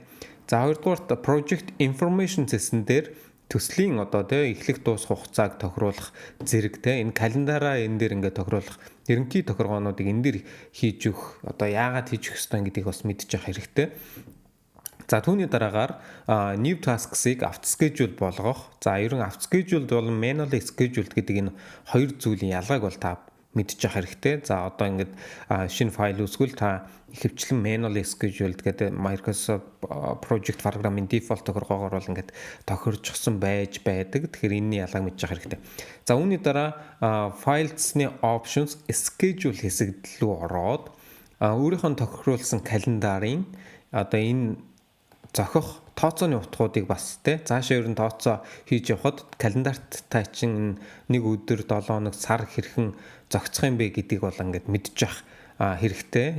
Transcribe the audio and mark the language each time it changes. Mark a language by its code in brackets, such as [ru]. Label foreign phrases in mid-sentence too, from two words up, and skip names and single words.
[mn] За хоёрдугаарт Project Information System дээр төслийн одоо эхлэх дуусах хугацааг тохируулах зэрэг энэ календараа энэ дээр ингээд тохируулах ерөнхий тохиргоонуудыг энэ дээр хийж өгөх одоо яагаад хийж өгөх ёстой гэдгийг бас мэдчих хэрэгтэй. За түүний дараагаар [en] new tasks-ыг [mn] автоschedule болгох. За ерөн автоschedule болон [en] manually scheduled [mn] гэдэг энэ хоёр зүйлийн ялгааг бол та мэдчих хэрэгтэй. За одоо ингээд шинэ файл үүсгэл та ихэвчлэн [en] manually scheduled [mn] гэдэг Microsoft Project програмын default тохиргоогоор бол ингээд тохирчсон байж байдаг. Тэгэхээр энэний ялгааг мэдчих хэрэгтэй. За үүний дараа files-ны [en] options schedule [mn] хэсэгт рүү ороод өөрийнхөө тохируулсан календарын одоо энэ зохих тооцооны утгуудыг бас цаашаа ерөн тооцоо хийж явхад календарт та чинь нэг өдөр 7 хоног сар хэрхэн зохицох юм бэ гэдгийг бол ингээд мэдчих хэрэгтэй.